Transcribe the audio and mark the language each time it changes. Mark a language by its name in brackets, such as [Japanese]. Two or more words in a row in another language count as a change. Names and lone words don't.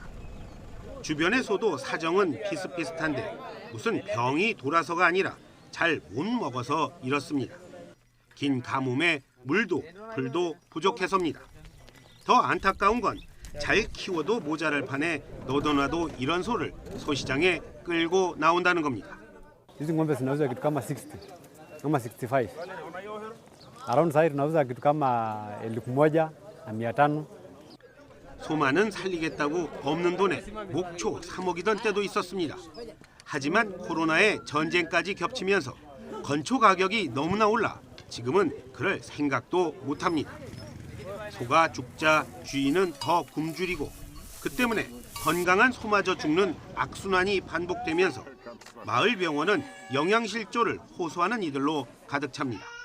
[Korean] 주변의 소도 사정은 비슷비슷한데 무슨 병이 돌아서가 아니라 잘 못 먹어서 이렇습니다. 긴 가뭄에 물도 풀도 부족해서입니다. 더 안타까운 건 잘 키워도 모자랄 판에 너도나도 이런 소를 소시장에 끌고 나온다는 겁니다. [Swahili] Hizi ng'ombe zinauza kitu kama 60, kama 65. [English] Around side [Swahili] tunauza kitu kama 1,500. [Korean] 소만은 살리겠다고 없는 돈에 목초 3억이던 때도 있었습니다. 하지만 코로나에 전쟁까지 겹치면서 건초 가격이 너무나 올라 지금은 그럴 생각도 못합니다. 소가 죽자 주인은 더 굶주리고 그 때문에 건강한 소마저 죽는 악순환이 반복되면서 마을 병원은 영양실조를 호소하는 이들로 가득 찹니다.